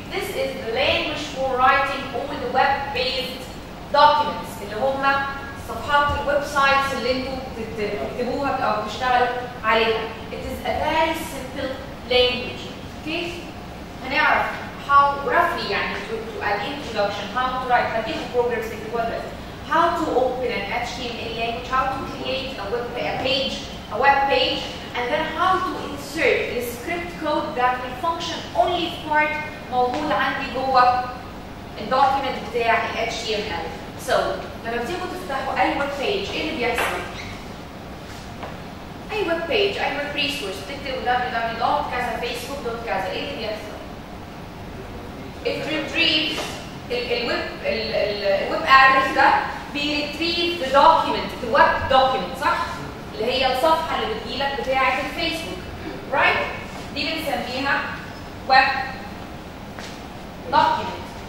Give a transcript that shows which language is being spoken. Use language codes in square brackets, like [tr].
[en] This is the language for writing all the web-based documents [ar] اللي هم صفحات الويب سايتس اللي انتم بتكتبوها او بتشتغلوا عليها. [en] It is a very simple language. Okay? هنعرف how roughly يعني to an introduction how to write هديكم programs [ar] تكتبوها دلوقتي. [en] How to open an HTML language, how to create a web page, and then how to insert the script code that will function only part [ar] موجود عندي جوه الدوكيمنت بتاع [en] ال HTML. [ar] So لما بتيجوا تفتحوا اي ويب بيج ايه اللي بيحصل؟ اي ويب بيج اي ويب ريسورس بتكتبوا www.كذا facebook كذا ايه اللي بيحصل؟ [en] It retrieves [ar] الويب ادرس ده بيريتريف [en] the document the web document [ar] صح؟ اللي هي الصفحه اللي بتجيلك بتاعه الفيسبوك right؟ دي بنسميها ويب document.